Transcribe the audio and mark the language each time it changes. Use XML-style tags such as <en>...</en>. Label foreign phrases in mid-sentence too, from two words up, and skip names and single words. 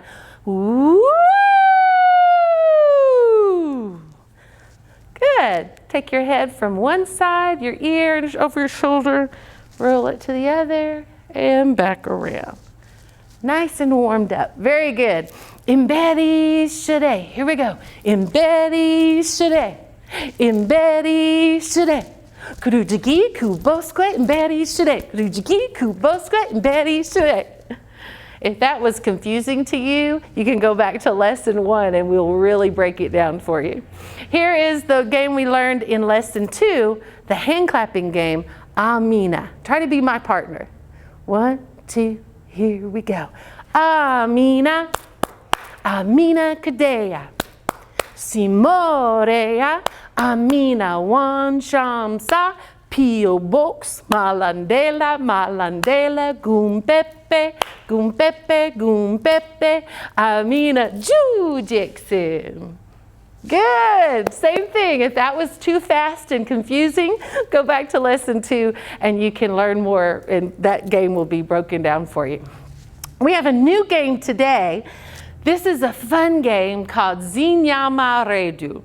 <en>Woo! Good. Take your head from one side, your ear over your shoulder, roll it to the other, and back around. Nice and warmed up. Very good. Imbedi shade. Here we go. Imbedi shade. Imbedi shade. Kurujiki kubosque imbedi shade. Kurujiki kubosque imbedi shade. If that was confusing to you, you can go back to lesson 1 and we'll really break it down for you. Here is the game we learned in lesson 2, the hand clapping game, Amina. Try to be my partner. 1, 2, here we go. Amina, Amina Kadea, Simorea, Amina Wan Shamsa, Pio Box, Malandela, Malandela, Gumpepe, Gumpepe, Gumpepe, Amina Jujixim. Good. Same thing. If that was too fast and confusing, go back to lesson 2 and you can learn more, and that game will be broken down for you. We have a new game today. This is a fun game called Zenyamare.</en>